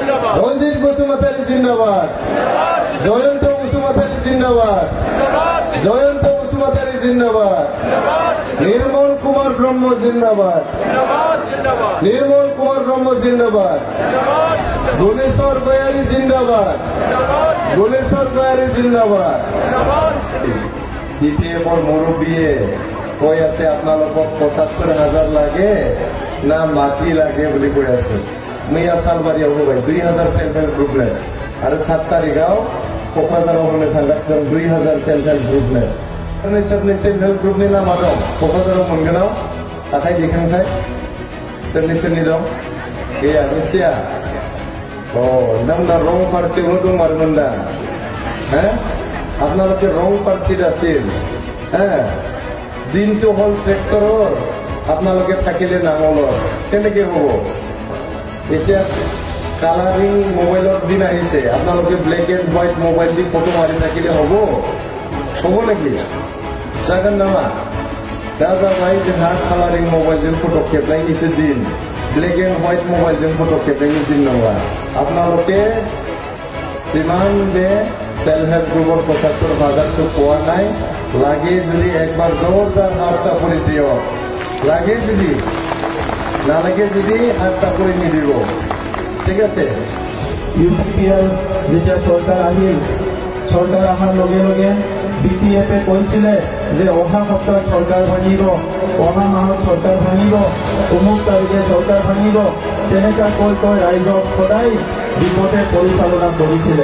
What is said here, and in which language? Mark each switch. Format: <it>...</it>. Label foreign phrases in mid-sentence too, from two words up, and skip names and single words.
<as>রঞ্জিত বসুমতারি জিন্দাবাদ, জয়ন্ত বসুমতারি জিন্দাবাদ, জয়ন্ত বসুমতারি জিন্দাবাদ, নির্মল কুমার ব্রহ্ম জিন্দাবাদ, নির্মল কুমার ব্রহ্ম জিন্দাবাদ, গুণেশ্বর গয়ারী জিন্দাবাদ, গুণেশ্বর গয়ারী জিন্দাবাদ। বিপিএফৰ মুৰব্বীয়ে কৈ আছে আপোনালোকক ৭৫,০০০ লাগে না মাটি লাগে বুলি কৈ আছে।</as> <brx>मैया सालबारियाव होबाय 2000</brx> <en>self help group</en> <brx>ने आरो 7 तारिखाव क'क्राझाराव होनो थांगासिनो 2000</brx> <en>self help group</en> <brx>ने। सोरनि</brx> <en>self help groupni</en> <brx>नामा दं क'क्राझाराव मोनगोनाव आखाइ दैखांसाय सोरनि दं गैया मिथिया। नोंना रं पार्टियावनो दंमारमोन दा</brx> <as>আপোনালোকে ৰং পাৰ্টিত আছিল দিনটো হ'ল ট্ৰেক্টৰৰ আপোনালোকে থাকিলে নাঙলৰ কেনেকে হ'ব। এতিয়া কালাৰিং মোবাইলৰ দিন আহিছে আপোনালোকে</as> <en>black and white</en> <as>মোবাইল দি ফটো মাৰি থাকিলে হ'ব নেকি</as> <brx>जागोन नामा दा जाबाय जोंहा कालारिं मबाइलजों फट' खेबनायनिसो</brx> <as>दिन</as> <en>black and white</en> <brx>मबाइलजों फट' खेबनायनि दिन नङा।</brx> <as>আপোনালোকে যিমান बे</as> <en>self help groupar</en> <as>৭৫,০০০ পোৱা নাই লাগে যদি একবাৰ জোৰদাৰ হাত চাপৰি দিয়ক, লাগে যদি নালাগে যদি হাত চাপৰি নিদিব ঠিক আছে। ইউপিপিএল যেতিয়া চৰকাৰ আহিল চৰকাৰ অহাৰ লগে লগে বিপিএফে কৈছিলে যে অহা সপ্তাহত চৰকাৰ ভাঙিব, অহা মাহত চৰকাৰ ভাঙিব, অমুক তাৰিখে চৰকাৰ ভাঙিব, তেনেকুৱা কৈ ৰাইজক সদায় বিপদে পৰিচালনা কৰিছিলে।</as>